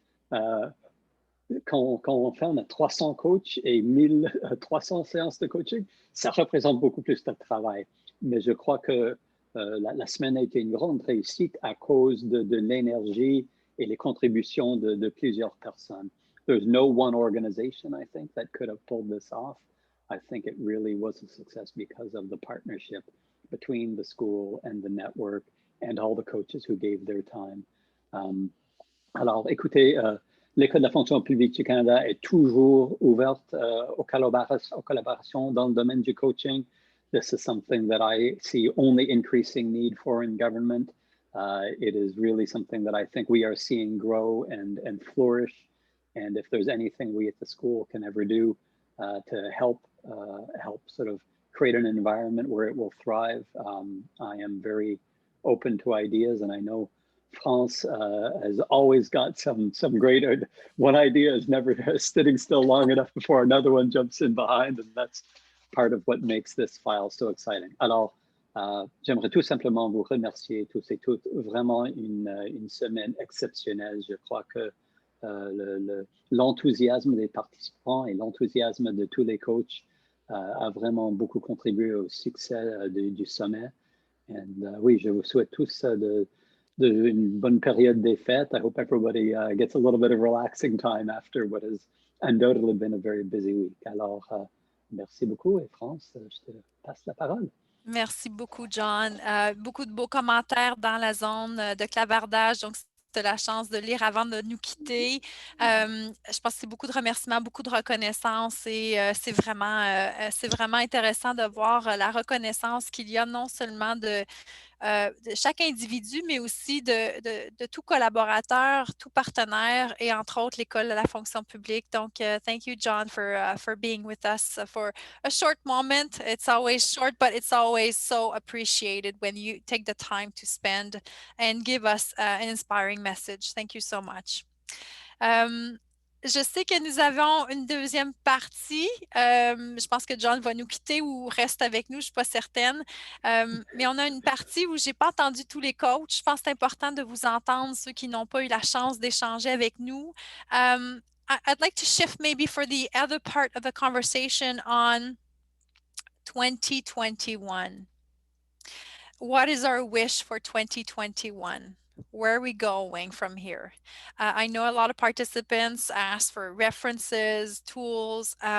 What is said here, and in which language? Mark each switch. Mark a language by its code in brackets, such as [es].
[fr] Quand on fait, on a 300 coachs et 1300 séances de coaching, ça représente beaucoup plus de travail. Mais je crois que la semaine a été une grande réussite à cause de l'énergie et les contributions de plusieurs personnes. [en] there's no one organization, I think, that could have pulled this off. I think it really was a success because of the partnership between the school and the network and all the coaches who gave their time. [fr] Alors, écoutez, l'École de la fonction publique du Canada est toujours ouverte aux collaborations dans le domaine du coaching. [en] This is something that I see only increasing need for in government. It is really something that I think we are seeing grow and flourish. And if there's anything we at the school can ever do to help sort of create an environment where it will thrive, I am very open to ideas. And I know France has always got some great, one idea is never sitting still long enough before another one jumps in behind. And that's part of what makes this file so exciting. [fr] Alors, j'aimerais tout simplement vous remercier tous et toutes. Vraiment une semaine exceptionnelle. Je crois que l'enthousiasme des participants et l'enthousiasme de tous les coachs a vraiment beaucoup contribué au succès du sommet. Et oui, je vous souhaite tous une bonne période des fêtes. [en] I hope everybody gets a little bit of relaxing time after what has undoubtedly been a very busy week. [fr] Alors, merci beaucoup et France, je te passe la parole. Merci beaucoup, John. Beaucoup de beaux commentaires dans la zone de clavardage. Donc, si tu as la chance de lire avant de nous quitter, je pense que c'est beaucoup de remerciements, beaucoup de reconnaissance et c'est vraiment intéressant de voir la reconnaissance qu'il y a non seulement de chaque individu, mais aussi de tout collaborateur, tout partenaire et entre autres l'École de la fonction publique. [en] Donc, thank you, John, for being with us for a short moment. It's always short, but it's always so appreciated when you take the time to spend and give us an inspiring message. Thank you so much. [fr] Je sais que nous avons une deuxième partie. Je pense que John va nous quitter ou reste avec nous, je ne suis pas certaine. Mais on a une partie où je n'ai pas entendu tous les coachs. Je pense que c'est important de vous entendre, ceux qui n'ont pas eu la chance d'échanger avec nous. [en] I'd like to shift maybe for the other part of the conversation on 2021. What is our wish for 2021? Where are we going from here? I know a lot of participants asked for references, tools.